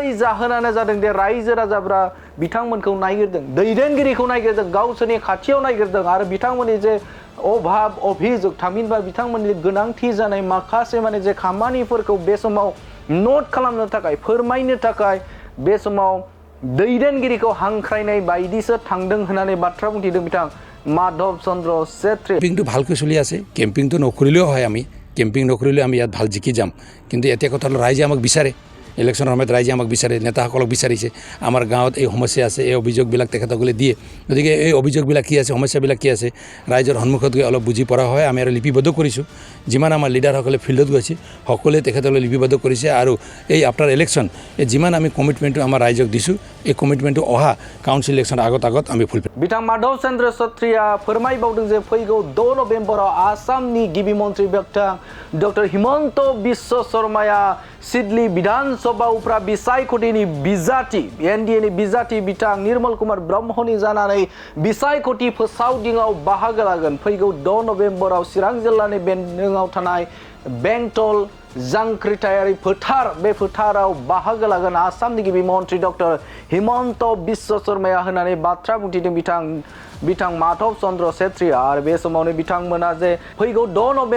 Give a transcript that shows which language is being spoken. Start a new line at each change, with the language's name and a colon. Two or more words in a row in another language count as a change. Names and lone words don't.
Bodo: जाहोनानो जादों दे रायजो राजाफोरा बिथांमोनखौ नायगिरदों दैदेनगिरिखौ नायगिरदों गावसोरनि खाथियाव नायगिरदों आरो बिथांमोननि जे अभाब अभियोग थामहिनबा बिथांमोननि गोनांथि जानाय माखासे माने जे खामानिफोरखौ बे समाव नोट खालामनो थाखाय फोरमायनो थाखाय बे समाव दैदेनगिरिखौ हांख्रायनाय बायदिसो थांदों होननानै बाथ्रा बुंथिदों बिथां माधव चन्द्र सेत्रिया
Assamese: কেম্পিংটো ভালকৈ চলি আছে কেম্পিংটো নকৰিলেও হয় আমি কেম্পিং নকৰিলেও আমি ইয়াত ভাল জিকি যাম কিন্তু এতিয়া কথা হ'ল ৰাইজে আমাক বিচাৰে ইলেকশ্যনৰ সময়ত ৰাইজে আমাক বিচাৰে নেতাসকলক বিচাৰিছে আমাৰ গাঁৱত এই সমস্যা আছে এই অভিযোগবিলাক তেখেতসকলে দিয়ে গতিকে এই অভিযোগবিলাক কি আছে সমস্যাবিলাক কি আছে ৰাইজৰ সন্মুখত গৈ অলপ বুজি পৰা হয় আমি আৰু লিপিবদ্ধ কৰিছোঁ যিমান আমাৰ লিডাৰসকলে ফিল্ডত গৈছে সকলোৱে তেখেতসকলে লিপিবদ্ধ কৰিছে আৰু এই
English: after election
Assamese: এই যিমান আমি কমিটমেণ্টটো আমাৰ ৰাইজক দিছোঁ এই কমিটমেণ্টটো অহা
English: council election
Assamese: আগত আমি ফুলফিল
Bodo: बिथां माधव चन्द्र सेत्रिया फोरमायबावदों जे फैगौ 2 नभेम्बराव आसामनि गिबि मन्त्रि बिथां डक्टर हिमन्त बिश्व शर्माया सिडली विधानसभा उफ्रा बिसायख'थिनि बिजाथि एनडिएनि बिजाथि बिथां निर्मल कुमार ब्रह्मनि जानानै बिसायख'थि फोसावदिङाव बाहागो लागोन फैगौ 2 नभेम्बराव चिरां जिल्लानि बेन्दोङाव थानाय बेंटल जांख्रिथायारि फोथार बे फोथाराव बाहागो लागोन आसामनि गिबि मन्त्रि डक्टर हिमन्त बिश्व शर्माया होननानै बाथ्रा बुंथिदों बिथां माधव चन्द्र सेत्रिया आरो बे समावनो बिथांमोना जे फैगौ 2